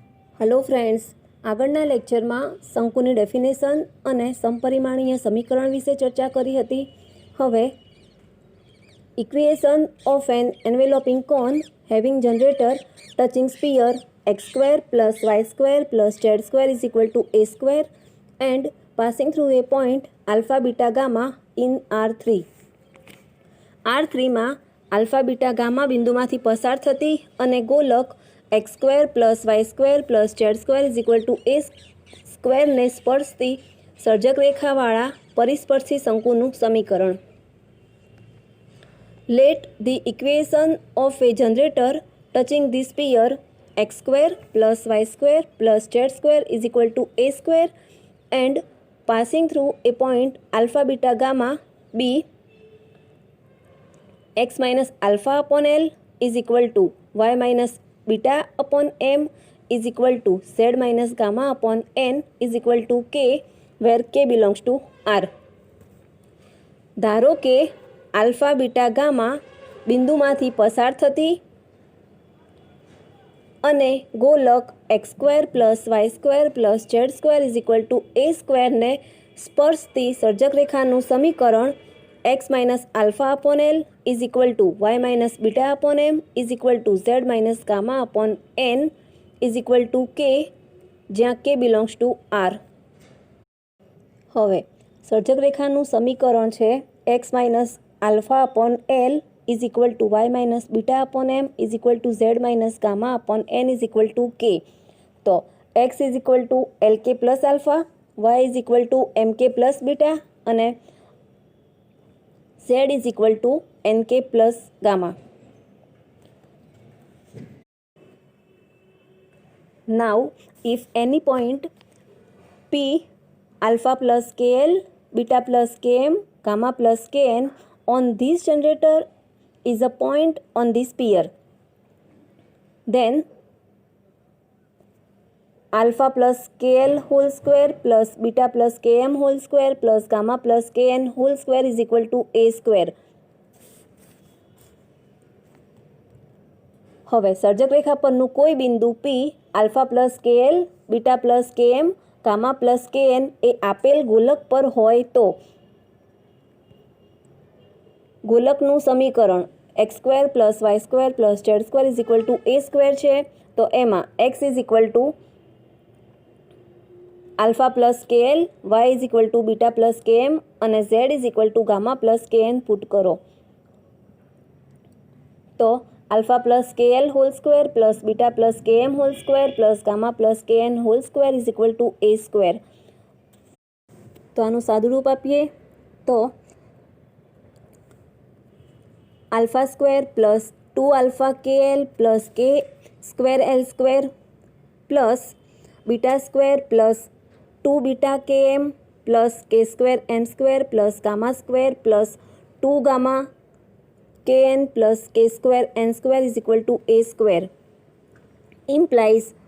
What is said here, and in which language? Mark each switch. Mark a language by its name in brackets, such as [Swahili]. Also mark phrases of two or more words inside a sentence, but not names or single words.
[English] Hello friends, [Gujarati] આગળના લેક્ચરમાં શંકુની ડેફિનેશન અને સમપરિમાણીય સમીકરણ વિશે ચર્ચા કરી હતી. [English] હવે equation of an enveloping cone having generator touching sphere x² + y² + z² = a² and passing through a point alpha beta gamma in R3. [Gujarati] R3માં આલ્ફા બીટા ગામા બિંદુમાંથી પસાર થતી અને ગોલક x² + y² + z² = a² ને સ્પર્શતી સર્જક રેખાવાળા પરિસ્પર્શી શંકુનું સમીકરણ. [English] let the equation of a generator touching the sphere x² + y² + z² = a² and passing through a point alpha beta gamma be x - alpha upon L = y - beta upon m = z - gamma upon n = k, where k belongs to R. [Gujarati] ધારો કે આલ્ફા બીટા ગામા બિંદુમાંથી પસાર થતી અને ગોલક x² + y² + z² = a² ને સ્પર્શતી સર્જક રેખાનું સમીકરણ [English] x - alpha upon L = y - beta upon m = z - gamma upon n = k, [Gujarati] જ્યાં [English] k belongs to R. [Gujarati] હવે સર્જક રેખાનું સમીકરણ છે [English] x - alpha upon L = y - beta upon m = z - gamma upon n = k. [Gujarati] તો [English] x = lk plus alpha, y = mk plus beta [Gujarati] અને [English] z = nk plus gamma. Now, if any point P alpha plus KL, beta plus KM, gamma plus KN on this generator is a point on this sphere, then alpha plus KL whole square plus beta plus KM whole square plus gamma plus KN whole square = a². [Gujarati] હવે સર્જક રેખા પરનું કોઈ બિંદુ P [English] alpha plus KL, beta plus KM, gamma plus KN [Gujarati] એ આપેલ ગોલક પર હોય તો ગોલકનું સમીકરણ x² + y² + z² = a² છે. તો એમાં x = [English] alpha plus KL, [Gujarati] y = [English] beta plus KM [Gujarati] અને z = [English] gamma plus KN [Gujarati] પુટ કરો. [English] તો alpha plus KL whole square plus beta plus KM whole square plus gamma plus KN whole square = a². [Gujarati] તો આનું સાદું રૂપ આપીએ તો [English] alpha square plus 2 alpha KL plus k² L² plus beta square plus 2 beta KM plus k² M² plus gamma square plus 2 gamma Kn plus k² n² = a² implies